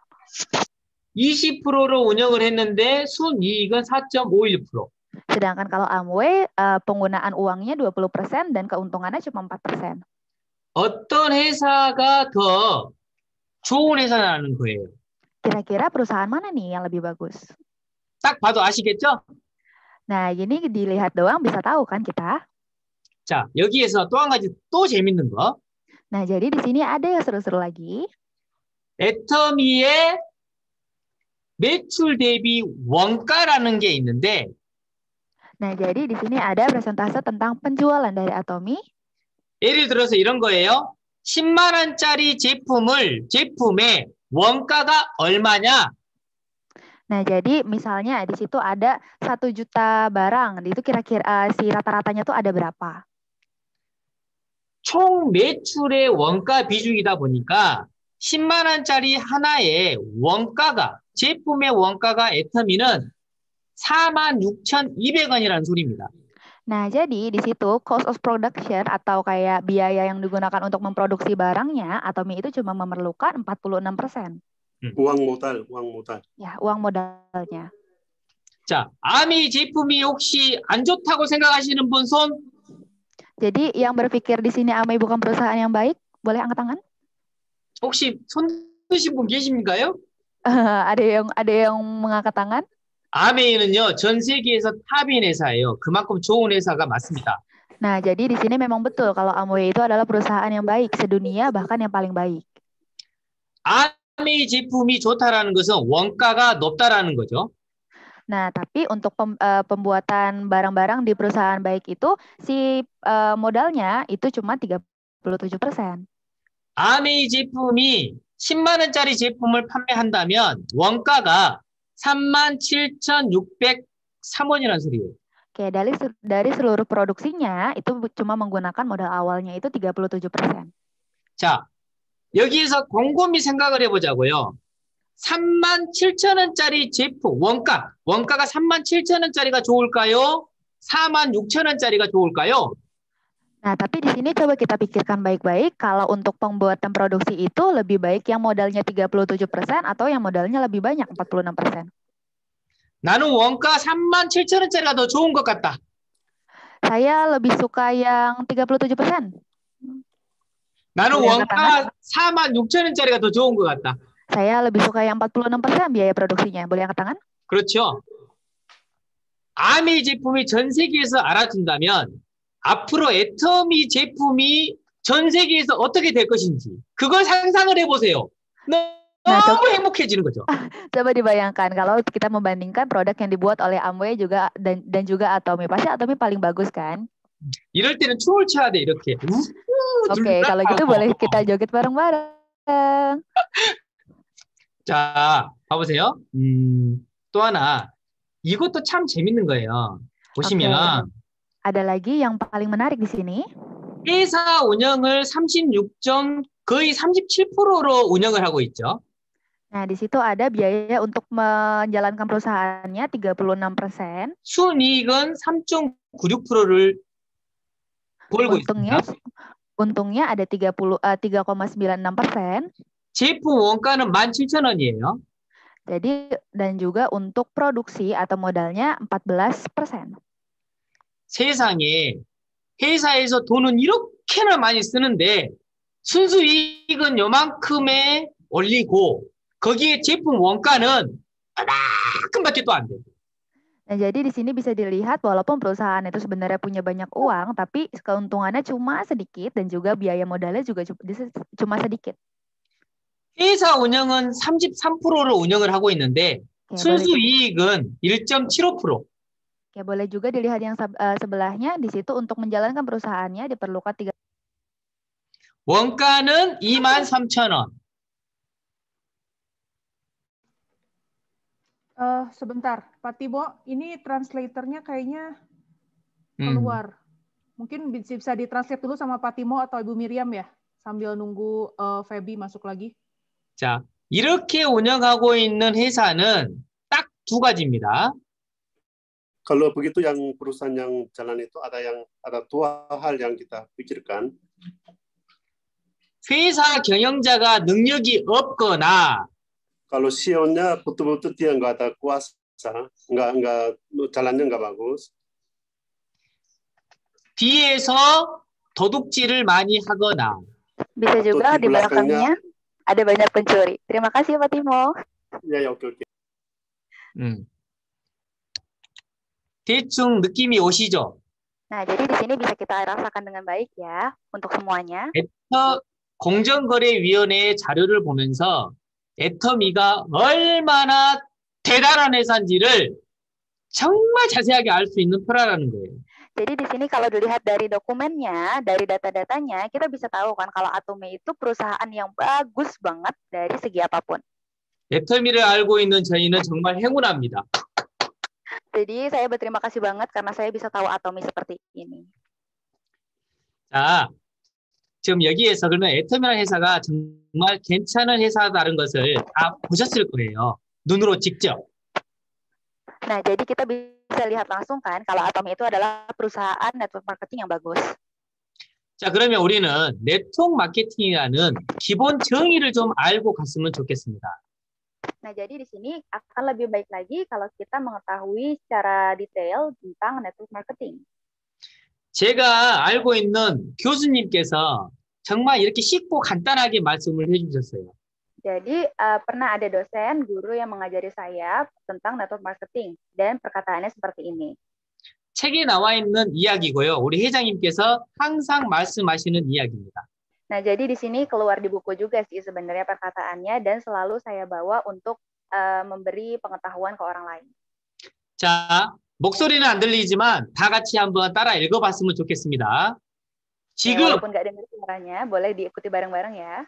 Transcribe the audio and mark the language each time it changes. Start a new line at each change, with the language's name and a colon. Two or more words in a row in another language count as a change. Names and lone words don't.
Korean: 20%로 운영을 했는데 순이익은 4.51%.
Indonesian: Sedangkan kalau Amway, penggunaan uangnya 20% dan keuntungannya cuma 4%.
Korean: 어떤 회사가 더 좋은 회사라는 거예요.
Indonesian: Kira-kira perusahaan mana nih yang lebih bagus?
Korean: 딱 봐도 아시겠죠?
Indonesian: Nah, ini dilihat doang bisa tahu kan kita?
Korean: 자, 여기에서 또 한 가지 또 재밌는 거.
Indonesian: Nah, jadi di sini ada yang seru-seru lagi.
Korean: 애터미의 매출 대비 원가라는 게 있는데
Indonesian: Nah, jadi di sini ada presentase tentang penjualan dari Atomi.
Korean: 예를 들어서 이런 거예요. 10만 원짜리 제품에 원가가 얼마냐?
Indonesian: Nah, jadi misalnya di situ ada 1 juta barang, itu kira-kira si rata-ratanya tuh ada berapa?
Korean: 총 매출의 원가 비중이다 보니까 10만 원짜리 하나의 원가가 제품의 원가가 애터미는 46,200원이라는 소리입니다.
Indonesian: Nah, jadi di situ
English: cost of production
Indonesian: atau kayak biaya yang digunakan untuk memproduksi barangnya, Atomy itu cuma memerlukan 46%.
Korean: 우왕 모달.
Indonesian: Ya, uang modalnya.
Korean: 자, 아미 제품이 혹시 안 좋다고 생각하시는 분 손?
Indonesian: Jadi yang berpikir di sini Amei bukan perusahaan yang baik, boleh angkat tangan?
Korean: 혹시 손 드신 분 계십니까요?
Indonesian: Ada yang mengangkat tangan?
Korean: 아메이는요, 전 세계에서 탑인 회사예요. 그만큼 좋은 회사가 맞습니다.
Indonesian: Nah, jadi di sini memang betul kalau Amway itu adalah perusahaan yang baik sedunia, bahkan yang paling baik.
Korean: 아메이 제품이 좋다라는 것은 원가가 높다라는 거죠.
Indonesian: Nah, tapi untuk pembuatan barang-barang di perusahaan baik itu, si modalnya itu cuma 37%.
Korean: 아메이 제품이 10만 원짜리 제품을 판매한다면 원가가 37,603원이라는 소리예요.
Indonesian: Oke, dari seluruh produksinya itu cuma menggunakan modal awalnya itu 37%.
Korean: 자, 여기에서 곰곰이 생각을 해보자고요. 37,000원짜리 제품, 원가가 37,000원짜리가 좋을까요? 46,000원짜리가 좋을까요?
Indonesian: Nah, tapi di sini coba kita pikirkan baik-baik, kalau untuk pembuatan produksi itu lebih baik yang modalnya 37% atau yang modalnya lebih banyak, 46%.
Korean: 나는 원가 37,000원짜리가 더 좋은 것 같다.
Indonesian: Saya lebih suka yang 37%.
Korean: 나는
Indonesian: boleh
Korean: 원가 46,000원짜리가 더 좋은 것 같다.
Indonesian: Saya lebih suka yang 46% biaya produksinya. Boleh angkat tangan?
Korean: 그렇죠. 아미 제품이 전 세계에서 알아준다면 앞으로 애터미 제품이 전 세계에서 어떻게 될 것인지 그걸 상상을 해보세요. 너무 행복해지는 거죠.
Indonesian: Coba dibayangkan kalau kita membandingkan produk yang dibuat oleh Amway juga dan juga Atomy. Pasti Atomy paling bagus kan?
Korean: 이럴 때는 춤을 춰야 돼 이렇게.
Indonesian: Oke, kalau gitu boleh kita joget bareng-bareng.
Korean: 자, 봐보세요. 또 하나. 이것도 참 재밌는 거예요. 보시면
Indonesian: Ada lagi yang paling menarik di sini.
Korean: 회사 운영을 거의 37%로 운영을 하고 있죠.
Indonesian: Nah, di situ ada biaya untuk menjalankan perusahaannya 36%.
Korean: 순이익은 3.96%를 벌고 있습니다.
Indonesian: Untungnya ada 3,96%.
Korean: 제품 원가는 17,000원이에요.
Indonesian: Jadi dan juga untuk produksi atau modalnya 14%.
Korean: 세상에 회사에서 돈은 이렇게나 많이 쓰는데 순수이익은 요만큼에 올리고 거기에 제품 원가는 얼마큼밖에 또 안 돼요.
Indonesian: Nah, jadi di sini bisa dilihat walaupun perusahaan itu sebenarnya punya banyak uang, tapi keuntungannya cuma sedikit dan juga biaya modalnya juga cuma sedikit.
Korean: 회사 운영은 33%로 운영을 하고 있는데 순수이익은 1.75%.
Indonesian: Ya, boleh juga dilihat yang sebelahnya. Di situ untuk menjalankan perusahaannya diperlukan 3.
Korean: 원가는 23,000원.
Indonesian: Sebentar, Pak Timo, ini translatornya kayaknya keluar. Mungkin bisa ditranslate dulu sama Pak Timo atau Ibu Miriam ya, sambil nunggu Feby masuk lagi.
Korean: 자, 이렇게 운영하고 있는 회사는 딱 2가지입니다.
Indonesian: Kalau begitu yang perusahaan yang jalan itu ada 2 hal yang kita pikirkan.
Korean: 회사 경영자가 능력이 없거나
Indonesian: Kalau CEO-nya betul-betul dia nggak ada kuasa, nggak jalannya nggak bagus.
Korean: 뒤에서 도둑질을 많이 하거나
Indonesian: bisa juga di belakangnya ada banyak pencuri. Terima kasih Pak Timo. Ya, oke.
Korean: 대충 느낌이 오시죠?
Indonesian: Nah, jadi di sini bisa kita rasakan dengan baik ya untuk semuanya.
Korean: 공정거래위원회의 자료를 보면서 애터미가 얼마나 대단한 회사인지를 정말 자세하게 알 수 있는 표라는 거예요.
Indonesian: Jadi di sini kalau dilihat dari dokumennya, dari data-datanya, kita bisa tahu kan kalau Atome itu perusahaan yang bagus banget dari segi apapun.
Korean: 애터미를 알고 있는 저희는 정말 행운합니다.
Indonesian: Jadi saya berterima kasih banget karena saya bisa tahu Atome seperti ini.
Korean: 자, 지금 여기에서 그러면 애터미라는 회사가 정말 괜찮은 회사다는 것을 다 보셨을 거예요. 눈으로 직접.
Indonesian: Nah, jadi kita bisa lihat langsung kan kalau Atome itu adalah perusahaan
English: network marketing
Indonesian: yang bagus.
Korean: 자, 그러면 우리는 네트워크 마케팅이라는 기본 정의를 좀 알고 갔으면 좋겠습니다.
Indonesian: Nah, jadi di sini akan lebih baik lagi kalau kita mengetahui secara detail tentang
English: network marketing.
Korean: 제가 알고 있는 교수님께서 정말 이렇게 쉽고 간단하게 말씀을 해주셨어요.
Indonesian: Jadi pernah ada dosen, guru yang mengajari saya tentang
English: network marketing
Indonesian: dan perkataannya seperti ini.
Korean: 책에 나와 있는 이야기고요. 우리 회장님께서 항상 말씀하시는 이야기입니다.
Indonesian: Nah, jadi di sini keluar di 부ku juga sih sebenarnya perkataannya dan selalu saya bawa untuk memberi pengetahuan ke orang lain.
Korean: 자, 목소리는 안 들리지만 다 같이 한번 따라 읽어봤으면 좋겠습니다. 지금,
Indonesian: walaupun nggak dengar suaranya, boleh diikuti bareng-bareng ya.